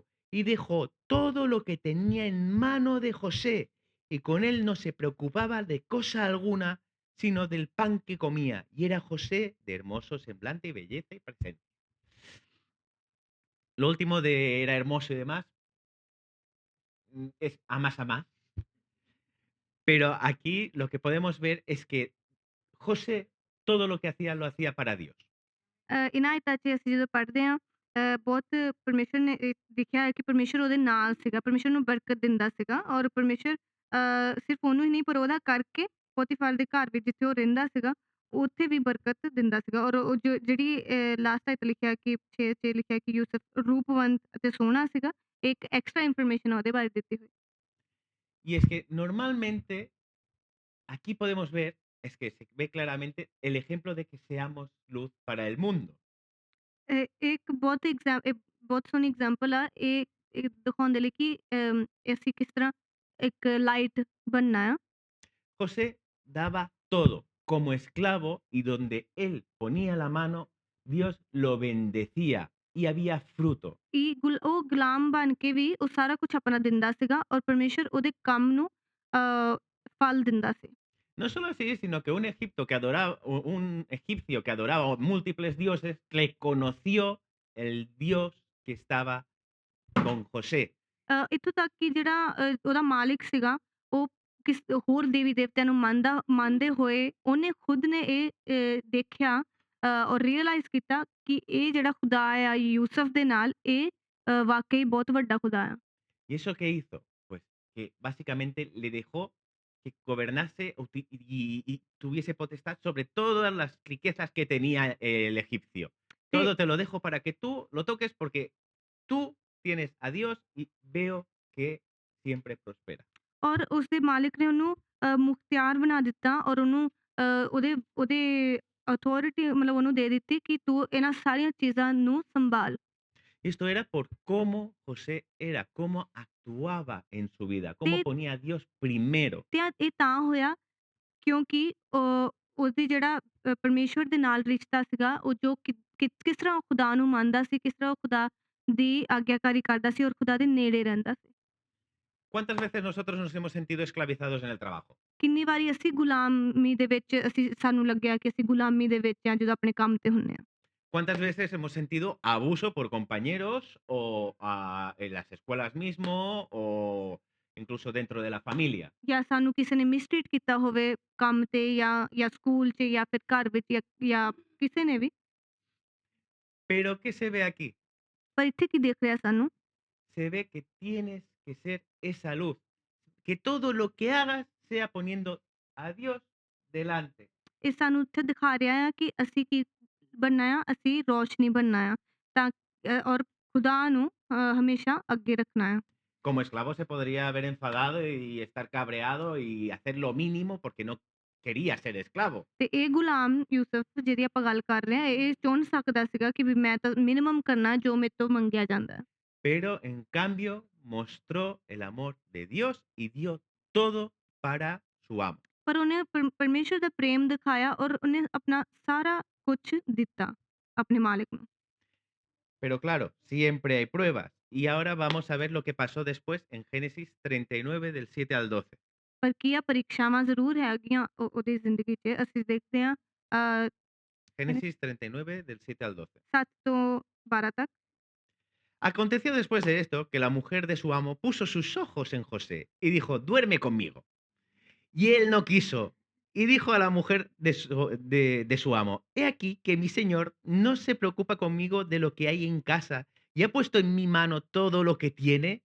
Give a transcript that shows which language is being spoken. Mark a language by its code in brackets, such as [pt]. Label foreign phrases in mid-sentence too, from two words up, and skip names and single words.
[es] Y dejó todo lo que tenía en mano de José, y con él no se preocupaba de cosa alguna, sino del pan que comía, y era José de hermoso semblante y belleza y presencia. Lo último de era hermoso y demás es a más, pero aquí lo que podemos ver es que José todo lo que hacía lo hacía para Dios. [pa] ਇਹਨਾਂ ਆਇਤਾਂ 'ਚ ਅਸੀਂ ਜਦੋਂ ਪੜ੍ਹਦੇ ਹਾਂ ਬਹੁਤ ਪਰਮੇਸ਼ਰ ਨੇ ਲਿਖਿਆ ਹੈ ਕਿ ਪਰਮੇਸ਼ਰ ਉਹਦੇ ਨਾਲ ਸੀਗਾ, ਪਰਮੇਸ਼ਰ ਨੂੰ ਬਰਕਤ ਦਿੰਦਾ ਸੀਗਾ ਔਰ ਪਰਮੇਸ਼ਰ ਸਿਰਫ ਉਹਨੂੰ ਹੀ ਨਹੀਂ ਪਰ ਉਹਦਾ ਕਰਕੇ ਪੋਤੀਫਰ ਦੇ ਘਰ ਵਿੱਚ ਜਿੱਥੇ ਉਹ ਰਹਿੰਦਾ ਸੀਗਾ, ਉੱਥੇ ਵੀ ਬਰਕਤ ਦਿੰਦਾ ਸੀਗਾ ਔਰ ਉਹ ਜਿਹੜੀ ਲਾਸਟ ਆਇਤ ਲਿਖਿਆ ਕਿ 6 'ਚ ਲਿਖਿਆ ਕਿ ਯੂਸਫ ਰੂਪਵੰਤ ਅਤੇ ਸੋਹਣਾ ਸੀਗਾ, ਇੱਕ [en] extra information [pa] ਉਹਦੇ ਬਾਰੇ ਦਿੱਤੀ ਹੋਈ। [es] Y es que normalmente aquí podemos ver, es que se ve claramente el ejemplo de que seamos luz para el mundo. [pa] ਇੱਕ ਬਹੁਤ ਸੋਹਣੀ ਐਗਜ਼ਾਮਪਲ ਆ ਇਹ ਦਿਖਾਉਣ ਦੇ ਲਈ ਕਿ ਅਸੀਂ ਕਿਸ ਤਰ੍ਹਾਂ ਇੱਕ ਲਾਈਟ ਬਣਨਾ ਆ। [es] José daba todo como esclavo y donde él ponía la mano, Dios lo bendecía y había fruto. [pa] ਉਹ ਗੁਲਾਮ ਬਣ ਕੇ ਵੀ ਉਹ ਸਾਰਾ ਕੁਛ ਆਪਣਾ ਦਿੰਦਾ ਸੀਗਾ ਔਰ ਪਰਮੇਸ਼ਰ ਉਹਦੇ ਕੰਮ ਨੂੰ ਫਲ ਦਿੰਦਾ ਸੀ। [es] No solo así, sino que un egipto que adoraba, un egipcio que adoraba múltiples dioses, le conoció el Dios que estaba con José. [pa] ਇੱਥੋਂ ਤੱਕ ਕਿ ਜਿਹੜਾ ਉਹਦਾ ਮਾਲਿਕ ਸੀਗਾ, ਉਹ ਕਿਸ ਹੋਰ ਦੇਵੀ-ਦੇਵਤਿਆਂ ਨੂੰ ਮੰਨਦੇ ਹੋਏ ਉਹਨੇ ਖੁਦ ਨੇ ਇਹ ਦੇਖਿਆ ਔਰ ਰਿਅਲਾਈਜ਼ ਕੀਤਾ ਕਿ ਇਹ ਜਿਹੜਾ ਖੁਦਾ ਆ ਯੂਸਫ ਦੇ ਨਾਲ ਇਹ ਵਾक़ਈ ਬਹੁਤ ਵੱਡਾ ਖੁਦਾ ਆ। [es] ¿Y eso qué hizo? Pues que básicamente le dejó que gobernase y tuviese potestad sobre todas las riquezas que tenía el egipcio. [pa] ਤੇ [es] Todo te lo dejo para que tú lo toques porque tú tienes a Dios y veo que siempre prospera. [pa] ਔਰ ਉਸਦੇ ਮਾਲਿਕ ਨੇ ਉਹਨੂੰ ਮੁਖਤਿਆਰ ਬਣਾ ਦਿੱਤਾ ਔਰ ਉਹਨੂੰ ਉਹਦੇ ਉਹਦੇ ਅਥਾਰਿਟੀ ਮਤਲਬ ਉਹਨੂੰ ਦੇ ਦਿੱਤੀ ਕਿ ਤੂੰ ਇਹਨਾਂ ਸਾਰੀਆਂ ਚੀਜ਼ਾਂ ਨੂੰ ਸੰਭਾਲ। [es] Y esto era por cómo José era, cómo actuaba en su vida, cómo [pa] ਤੇ [es] ponía a Dios primero. [pa] ਤੇ ਇਹ ਤਾਂ ਹੋਇਆ ਕਿਉਂਕਿ ਉਹਦੀ ਜਿਹੜਾ ਪਰਮੇਸ਼ਵਰ ਦੇ ਨਾਲ ਰਿਸ਼ਤਾ ਸੀਗਾ, ਉਹ ਜੋ ਕਿਸ ਤਰ੍ਹਾਂ ਉਹ ਖੁਦਾ ਨੂੰ ਮੰਨਦਾ ਸੀ, ਕਿਸ ਤਰ੍ਹਾਂ ਉਹ ਖੁਦਾ ਦੀ ਆਗਿਆਕਾਰੀ ਕਰਦਾ ਸੀ ਔਰ ਖੁਦਾ ਦੇ ਨੇੜੇ ਰਹਿੰਦਾ ਸੀ। [es] ¿Cuántas veces nosotros nos hemos sentido esclavizados en el trabajo? [pa] ਕਿੰਨੀ ਵਾਰੀ ਅਸੀਂ ਗੁਲਾਮੀ ਦੇ ਵਿੱਚ ਸਾਨੂੰ ਲੱਗਿਆ ਕਿ ਅਸੀਂ ਗੁਲਾਮੀ ਦੇ ਵਿੱਚ ਆ ਜਦੋਂ ਆਪਣੇ ਕੰਮ ਤੇ ਹੁੰਨੇ ਆ। [es] ¿Cuántas veces hemos sentido abuso por compañeros o en las escuelas mismo o incluso dentro de la familia? [pa] ਜਾਂ ਸਾਨੂੰ ਕਿਸੇ ਨੇ ਮਿਸਟ੍ਰੀਟ ਕੀਤਾ ਹੋਵੇ ਕੰਮ ਤੇ ਜਾਂ ਸਕੂਲ 'ਚ ਜਾਂ ਫਿਰ ਘਰ ਵਿੱਚ ਜਾਂ ਕਿਸੇ ਨੇ ਵੀ। [es] Pero ¿qué se ve aquí? [pa] ਪਰ ਇੱਥੇ ਕੀ ਦਿਖ ਰਿਹਾ ਸਾਨੂੰ? [es] Se ve que tienes que ser esa luz, que todo lo que hagas sea poniendo a Dios delante. [pa] ਇਹ ਸਾਨੂੰ ਇੱਥੇ ਦਿਖਾ ਰਿਹਾ ਆ ਕਿ ਅਸੀਂ ਕੀ ਬਣਨਾ ਆ, ਅਸੀਂ ਰੋਸ਼ਨੀ ਬਣਨਾ ਆ ਤਾਂ ਔਰ ਖੁਦਾ ਨੂੰ ਹਮੇਸ਼ਾ ਅੱਗੇ ਰੱਖਣਾ ਆ। [es] Como esclavo se podría haber enfadado y estar cabreado y hacer lo mínimo porque no quería ser esclavo. [pa] ਤੇ ਇਹ ਗੁਲਾਮ ਯੂਸਫ ਜਿਹਦੀ ਆਪਾਂ ਗੱਲ ਕਰ ਰਹੇ ਹਾਂ, ਇਹ ਚੁਣ ਸਕਦਾ ਸੀਗਾ ਕਿ ਵੀ ਮੈਂ ਤਾਂ ਮਿਨੀਮਮ ਕਰਨਾ ਜੋ ਮੇਰੇ ਤੋਂ ਮੰਗਿਆ ਜਾਂਦਾ ਹੈ। [es] Pero en cambio mostró el amor de Dios y dio todo para su amo. [pa] ਪਰ ਉਹਨੇ ਪਰਮੇਸ਼ਰ ਦਾ ਪ੍ਰੇਮ ਦਿਖਾਇਆ ਔਰ ਉਹਨੇ ਆਪਣਾ ਸਾਰਾ ਕੁਛ ਦਿੱਤਾ ਆਪਣੇ ਮਾਲਿਕ ਨੂੰ। [es] Pero claro, siempre hay pruebas. Y ahora vamos a ver lo que pasó después en Génesis 39 del 7 al 12. [pa] ਪਰ ਕੀ ਆ ਪਰੀਖਿਆਵਾਂ ਜ਼ਰੂਰ ਹੈਗੀਆਂ ਉਹਦੀ ਜ਼ਿੰਦਗੀ 'ਚ। ਅਸੀਂ ਦੇਖਦੇ ਹਾਂ [es] Génesis 39 del 7 al 12. [pa] 7 ਤੋਂ 12 ਤੱਕ। [es] Aconteció después de esto que la mujer de su amo puso sus ojos en José y dijo, duerme conmigo. Y él no quiso. Y dijo a la mujer de su amo, he aquí que mi señor no se preocupa conmigo de lo que hay en casa y ha puesto en mi mano todo lo que tiene.